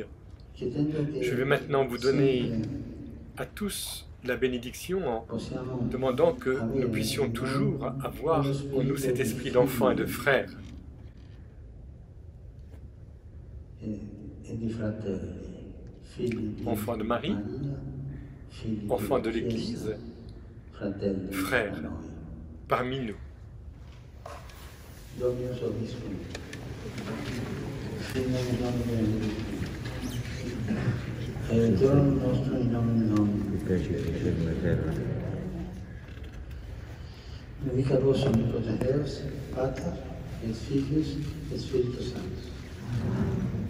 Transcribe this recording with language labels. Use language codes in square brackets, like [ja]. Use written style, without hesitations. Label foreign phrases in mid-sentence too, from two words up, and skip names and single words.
[fr] Je vais maintenant vous donner à tous la bénédiction en demandant que nous puissions toujours avoir en nous cet esprit d'enfant et de frère. Enfant de Marie, enfant de l'Église, frère parmi nous. [la] Aiutorium nostrum in nomine Domini. Benedicat vos omnipotens Deus, Pater, et Filius, et Spiritus Sanctus.